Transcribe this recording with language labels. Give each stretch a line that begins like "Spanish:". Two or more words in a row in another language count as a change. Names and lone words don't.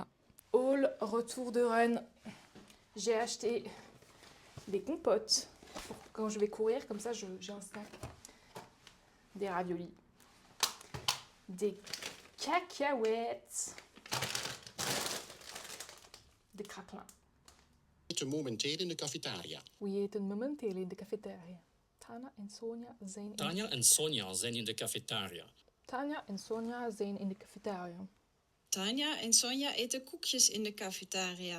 French: Haul, retour de Rennes. J'ai acheté des compotes pour quand je vais courir, comme ça j'ai un snack. Des raviolis, des cacahuètes, des craquelins.
Dutch: We eten momenteel in de cafetaria. We eten momenteel in de cafetaria. Tanja en Sonja zijn Tanja en Sonja zijn in de cafetaria. Tanja en Sonja zijn in de cafetaria. Tanja en Sonja eten koekjes in de cafetaria.